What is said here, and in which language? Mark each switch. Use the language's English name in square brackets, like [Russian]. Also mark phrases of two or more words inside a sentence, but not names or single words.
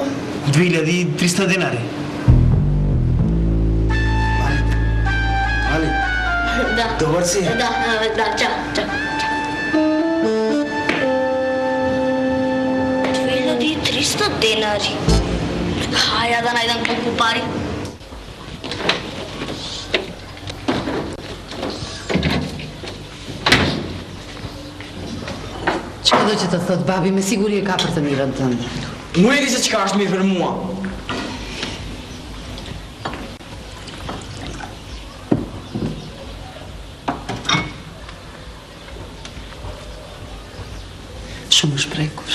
[Macedonian] 2300 денари. Али? Да. Добар си? Да, чао. 2300 денари. Хаја да најдам колку пари. [Albanian] Çka do që të thot babi, me siguri e ka për të mirën tënde. Mu e di se çka është mirë për mua. Shumë shprekur.